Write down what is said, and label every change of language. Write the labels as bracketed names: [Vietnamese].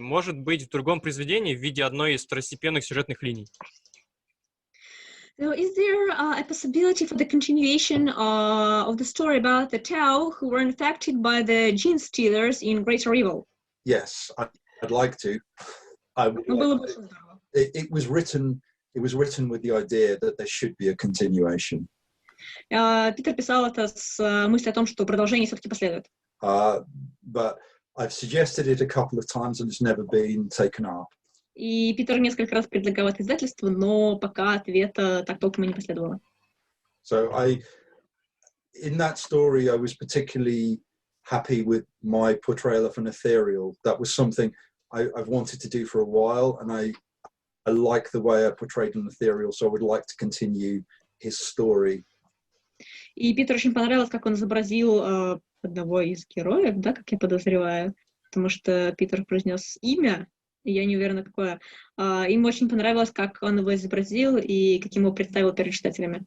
[Russian] Может быть, в другом произведении в виде одной из второстепенных сюжетных линий? [English] So is there a possibility for the continuation of the story about the Tau who were infected by the gene stealers in Greater Evil? Yes, I'd like to. I would like to. It was written with the idea that there should be a continuation. [Russian] Питер писал это с мыслью о том, что продолжение все-таки последует. [English] But I've suggested it a couple of times and it's never been taken up. [Russian] И Питер несколько раз предлагал это издательству, но пока ответа так толком и не последовало. [English] So in that story, I was particularly happy with my portrayal of an ethereal. That was something I've wanted to do for a while, and I like the way I portrayed an ethereal, so I would like to continue his story. [Russian] И Питеру очень понравилось, как он изобразил одного из героев, да, как я подозреваю, потому что Питер произнес имя, и я не уверена, какое. Им очень понравилось, как он его изобразил и каким его представил перед читателями.